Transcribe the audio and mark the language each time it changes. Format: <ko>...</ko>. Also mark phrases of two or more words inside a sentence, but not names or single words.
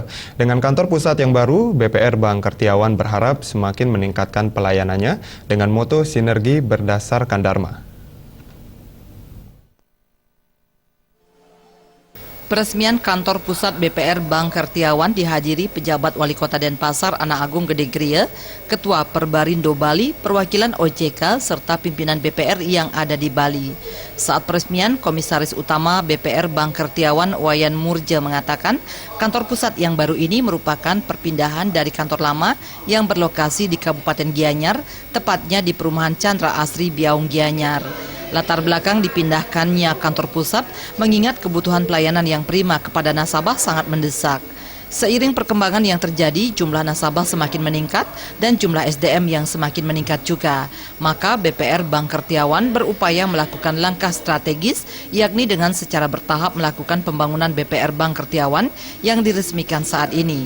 <id>Dengan kantor pusat yang baru, BPR Bangkertiawan berharap semakin meningkatkan pelayanannya dengan moto sinergi berdasarkan Dharma. Peresmian kantor pusat BPR Bangkertiawan dihadiri pejabat Wali Kota Denpasar Ana Agung Gede Gria, Ketua Perbarindo Bali, perwakilan OJK, serta pimpinan BPR yang ada di Bali. Saat peresmian, Komisaris Utama BPR Bangkertiawan Wayan Murja mengatakan, kantor pusat yang baru ini merupakan perpindahan dari kantor lama yang berlokasi di Kabupaten Gianyar, tepatnya di Perumahan Chandra Asri Biaung Gianyar. Latar belakang dipindahkannya kantor pusat mengingat kebutuhan pelayanan yang prima kepada nasabah sangat mendesak. Seiring perkembangan yang terjadi, jumlah nasabah semakin meningkat dan jumlah SDM yang semakin meningkat juga. Maka BPR Bangkertiawan berupaya melakukan langkah strategis, yakni dengan secara bertahap melakukan pembangunan BPR Bangkertiawan yang diresmikan saat ini.</id>